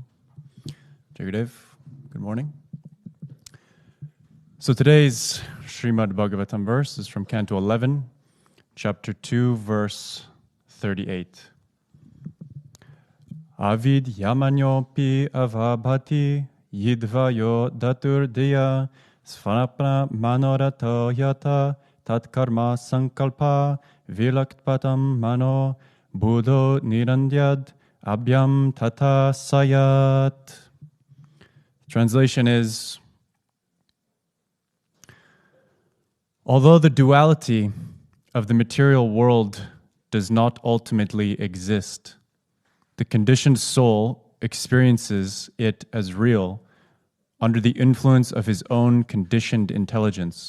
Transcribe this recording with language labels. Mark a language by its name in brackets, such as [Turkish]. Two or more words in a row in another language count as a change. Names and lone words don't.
[English] Jagadev, good morning. So today's Srimad Bhagavatam verse is from Canto 11, Chapter 2, verse 38. [Sanskrit] Avid yamanyopi avabhati yidvayo daturdiya svanapna manorato yata tatkarma sankalpa vilaktpatam mano buddho nirandyad abhyam tata sayat. [English] Translation is, although the duality of the material world does not ultimately exist, the conditioned soul experiences it as real under the influence of his own conditioned intelligence.